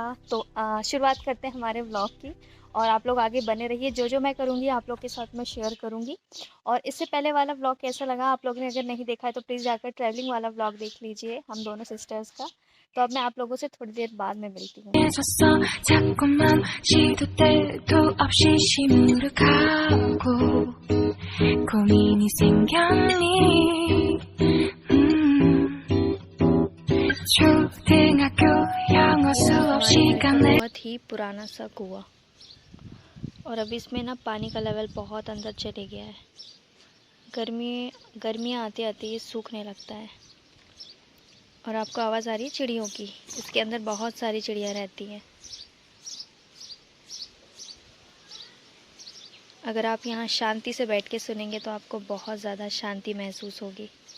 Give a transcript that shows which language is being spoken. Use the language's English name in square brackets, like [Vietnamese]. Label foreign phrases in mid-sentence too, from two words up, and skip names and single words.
[Hindi] तो शुरुआत करते हैं हमारे व्लॉग की, और आप लोग आगे बने रहिए। जो जो मैं करूँगी आप लोग के साथ मैं शेयर करूँगी। और इससे पहले वाला व्लॉग कैसा लगा, आप लोगों ने अगर नहीं देखा है तो प्लीज़ जाकर ट्रैवलिंग वाला व्लॉग देख लीजिए, हम दोनों सिस्टर्स का। तो अब मैं आप लोगों से थोड़ी देर बाद में मिलती हूँ। [Korean] 자꾸만 시도 때도 없이 시무룩하고 고민이 생겼니 초등학교 영어 수업 시간에 [Hindi] बहुत ही पुराना सा कुआं, और अब इसमें ना पानी का लेवल बहुत अंदर चले गया है। गर्मियाँ आते आते ये सूखने लगता है। और आपको आवाज़ आ रही है चिड़ियों की? इसके अंदर बहुत सारी चिड़िया रहती हैं। अगर आप यहाँ शांति से बैठ के सुनेंगे तो आपको बहुत ज़्यादा शांति महसूस होगी।